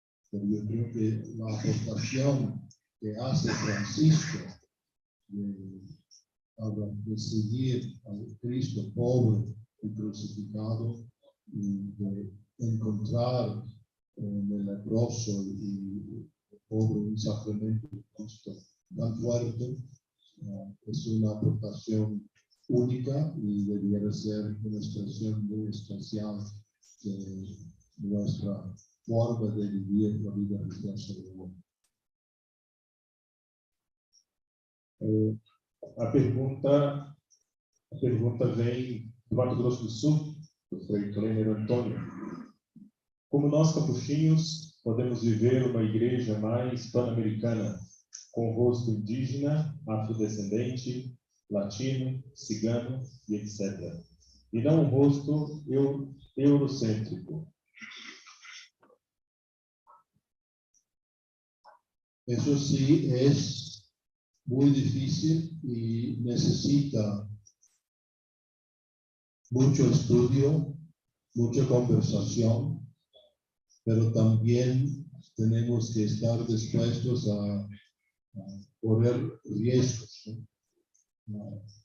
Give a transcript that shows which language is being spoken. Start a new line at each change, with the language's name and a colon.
Spanish: Pero yo creo que la aportación que hace Francisco de seguir al Cristo pobre y crucificado, y de encontrar en el leproso y el pobre un sacramento justo tan fuerte, es una aportación única y debiera ser una expresión muy especial de nuestra forma de vivir la vida religiosa de hoy.
Portuguese: A pergunta vem do Mato Grosso do Sul, do Frei Antônio. Como nós, capuchinhos, podemos viver uma igreja mais pan-americana, com rosto indígena, afrodescendente, latino, cigano e etc. E não um rosto eurocêntrico?
Spanish: Eso sí es muy difícil y necesita mucho estudio, mucha conversación, pero también tenemos que estar dispuestos a correr riesgos, ¿no?